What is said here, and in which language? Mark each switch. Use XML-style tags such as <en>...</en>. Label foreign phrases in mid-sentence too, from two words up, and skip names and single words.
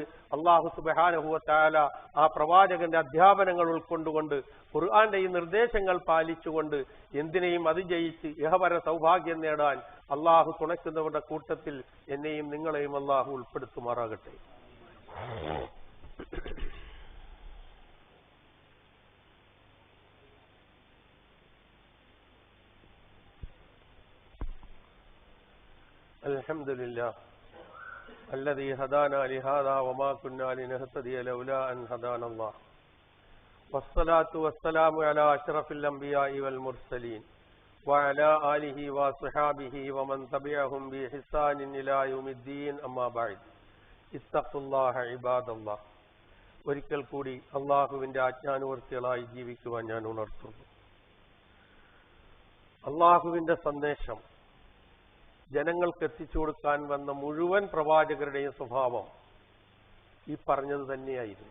<ml>അല്ലാഹു</ml> <ar>سبحانه وتعالى</ar> <ml>ആ പ്രവാചകന്റെ അധ്യാപനങ്ങൾ ഉൾക്കൊണ്ടുകൊണ്ട് ഖുർആന്റെ ഈ നിർദ്ദേശങ്ങൾ പാലിച്ചുകൊണ്ട് എന്തിനേയും അതിജയിച്ച് ഇഹപര സൗഭാഗ്യം നേടാൻ അല്ലാഹു തുണയ്ക്കുന്നവരുടെ കൂട്ടത്തിൽ എന്നെയും നിങ്ങളെയും അല്ലാഹു ഉൾപ്പെടുത്തുമാറാകട്ടെ.</ml> <ar>അൽഹംദുലില്ലാഹ് الذي هدانا لهذا وما كنا لنهتدي لولا أن هدانا الله والصلاة والسلام على أشرف الأنبياء والمرسلين وعلى آله وصحابه ومن تبعهم بإحسان إلى يوم الدين أما بعد اتقوا الله عباد الله.</ar> <ml>ഒരിക്കൽ കൂടി അള്ളാഹുവിന്റെ ആജ്ഞാനുവർത്തികളായി ജീവിക്കുവാൻ ഞാൻ ഉണർത്തുന്നു. അള്ളാഹുവിന്റെ സന്ദേശം ജനങ്ങൾക്ക് എത്തിച്ചു കൊടുക്കാൻ വന്ന മുഴുവൻ പ്രവാചകരുടെയും സ്വഭാവം ഈ പറഞ്ഞത് തന്നെയായിരുന്നു.</ml>